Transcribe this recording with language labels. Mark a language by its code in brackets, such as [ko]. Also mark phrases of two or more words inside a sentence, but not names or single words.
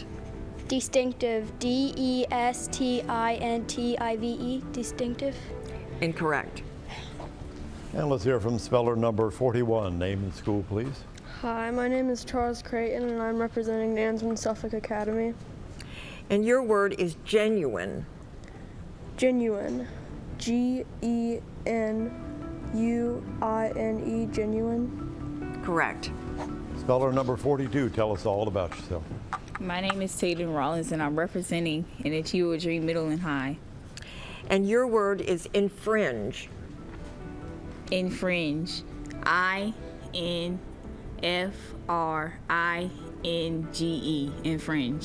[en] Distinctive, D-E-S-T-I-N-T-I-V-E, distinctive. Incorrect. And let's hear from speller number 41. Name and school, please. Hi, my name is Charles Creighton, and I'm representing Dansman Suffolk Academy. And your word is genuine. Genuine. G-E-N-U-I-N-E, genuine. Correct. Speller number 42. Tell us all about yourself. My name is Taylor Rollins, and I'm representing WHRO Middle and High. And your word is infringe. Infringe. I-N-F-R-I-N-G-E. Infringe.